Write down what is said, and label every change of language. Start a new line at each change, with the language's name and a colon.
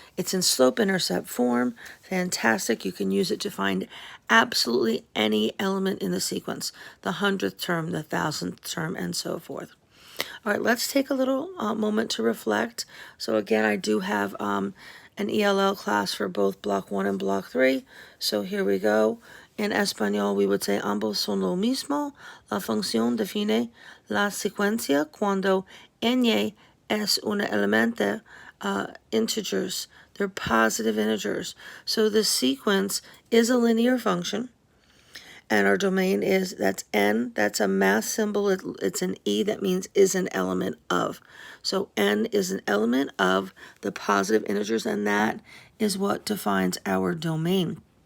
English: It's in slope-intercept form. Fantastic. You can use it to find absolutely any element in the sequence, the 100th term, the 1000th term, and so forth. All right, let's take a little moment to reflect. So again, I do have an ELL class for both Block 1 and Block 3. So here we go.
Spanish: En español,
English: we would say
Spanish: ambos son lo mismo. La función define la secuencia cuando n es un elemento integers.
English: They're positive integers. So the sequence is a linear function. And our domain is, that's n, that's a math symbol, it's an e, that means is an element of. So n is an element of the positive integers, and that is what defines our domain.